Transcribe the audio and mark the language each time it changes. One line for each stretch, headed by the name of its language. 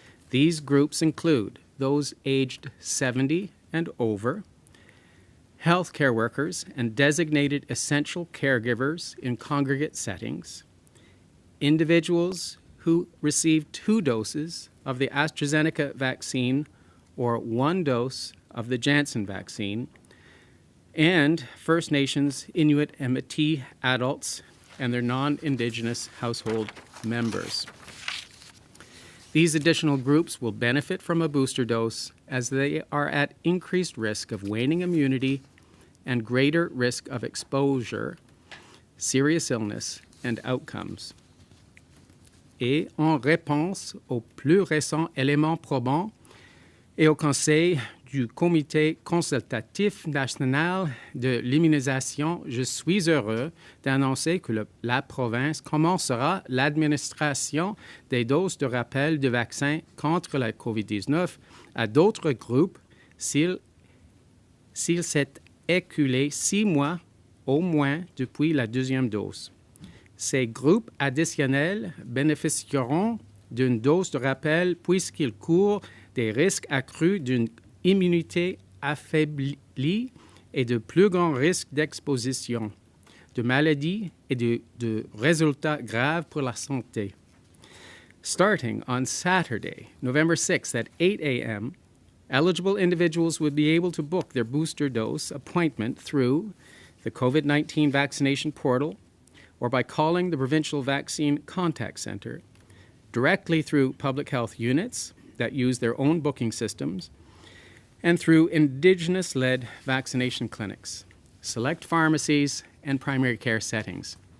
English: These groups include those aged 70 and over, healthcare workers and designated essential caregivers in congregate settings, individuals who received 2 doses of the AstraZeneca vaccine or 1 dose of the Janssen vaccine, and First Nations, Inuit, and Métis adults and their non-Indigenous household members. These additional groups will benefit from a booster dose as they are at increased risk of waning immunity and greater risk of exposure, serious illness, and outcomes.
French: Et en réponse aux plus récents éléments probants et au Conseil du Comité consultatif national de l'immunisation, je suis heureux d'annoncer que la province commencera l'administration des doses de rappel de vaccins contre la COVID-19 à d'autres groupes s'il s'est écoulé 6 mois au moins depuis la 2e dose. Ces groupes additionnels bénéficieront d'une dose de rappel puisqu'ils courent des risques accrus d'une immunité affaiblie et de plus grands risques d'exposition, de maladies et de résultats graves pour la santé.
English: Starting on Saturday, November 6th at 8 a.m., eligible individuals would be able to book their booster dose appointment through the COVID-19 vaccination portal or by calling the Provincial Vaccine Contact Centre, directly through public health units that use their own booking systems, and through Indigenous-led vaccination clinics, select pharmacies, and primary care settings.